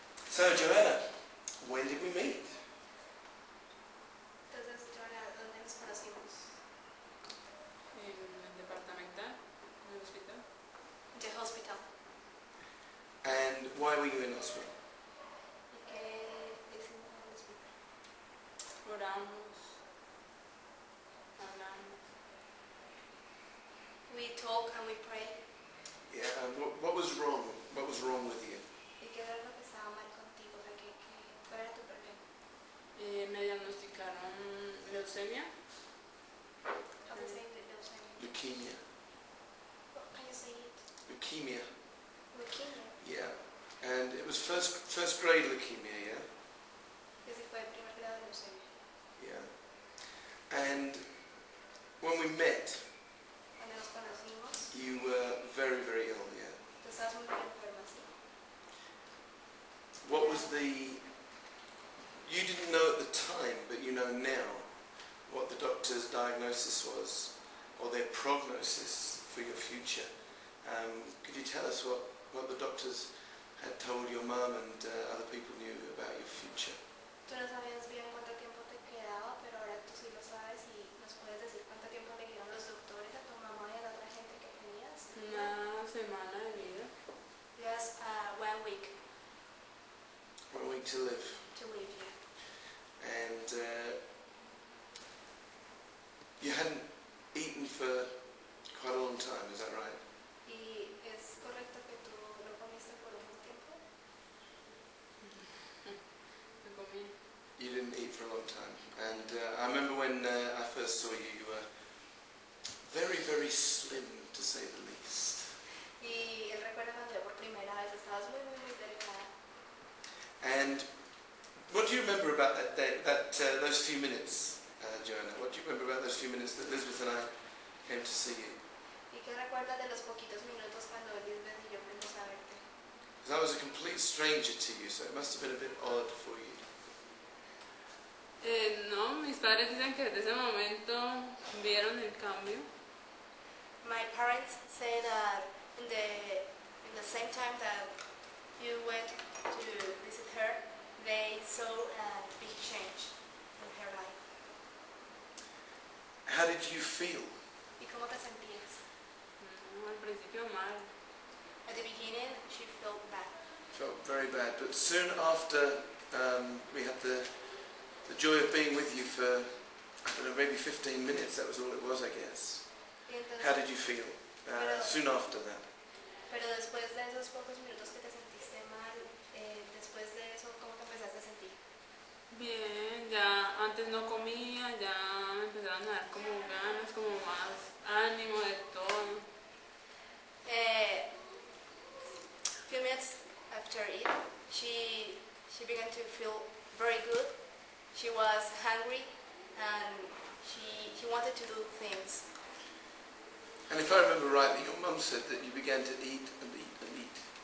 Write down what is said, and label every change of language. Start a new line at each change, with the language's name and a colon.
English: So Johana, when did we meet?
Spanish: Entonces, Johana, ¿dónde nos conocimos? En el departamental, en el hospital.
English: The hospital. And why were you in hospital?
Spanish: ¿Y qué hicimos en el hospital? Oramos, hablamos.
English: We talk and we pray. Yeah. And what was wrong? What was wrong with you? ¿Y qué era lo que estaba mal contigo? O sea, ¿cuál era tu problema?
Spanish: Me diagnosticaron leucemia.
English: How do you say leucemia? Leukemia. What can you say it? Leukemia. Leukemia. Yeah. And it was first grade leukemia, yeah?
Spanish: Que si fue primer grado de leucemia.
English: Yeah. And when we met,
Spanish: Cuando nos conocimos,
English: you were very, very ill, yeah?
Spanish: tú estabas muy enferma, ¿sí?
English: What was the... You didn't know at the time, but you know now, what the doctor's diagnosis was, or their prognosis for your future. Could you tell us what the doctors had told your mum and other people knew about your future?
Spanish: Tú no sabías bien cuánto tiempo te quedaba, pero ahora tú sí lo sabes y nos puedes decir cuánto tiempo le dieron los doctores a tu mamá y a la otra gente que tenías. Una semana de vida.
English: Just 1 week 1 week to live. to live here. And you hadn't eaten for quite a long time, is that right?
Spanish: ¿Y es correcto que tú no comiste por un buen tiempo? Me comí.
English: You didn't eat for a long time. And I remember when I first saw you, you were very, very slim, to say the least.
Spanish: Y él recuerda cuando yo por primera vez estabas muy, muy, muy delgada.
English: And what do you remember about that day, those few minutes, Johana? What do you remember about those few minutes that Elizabeth and I came to see you?
Spanish: ¿Y qué recuerdas de los poquitos minutos cuando Elizabeth y yo fuimos a verte?
English: Because I was a complete stranger to you, so it must have been a bit odd for you.
Spanish: No, mis padres dicen que desde ese momento vieron el cambio.
English: My parents say that in the same time that you went to visit her, they saw a big change in her life. How did you feel?
Spanish: ¿Y cómo te sentías? Al principio mal.
English: At the beginning, she felt bad. Felt very bad, but soon after we had the joy of being with you for, I don't know, maybe 15 minutes, that was all it was, I guess.
Spanish: Y entonces,
English: How did you feel soon after that?
Spanish: pero después de esos pocos minutos que te sentiste mal, después de eso, ¿cómo te empezaste a sentir? Bien, ya antes no comía, ya me empezaron a dar como ganas, como más ánimo de todo.
English: Few minutes after it, she began to feel very good. She was hungry and she wanted to do things. And if I remember rightly, your mum said that you began to eat and eat and eat.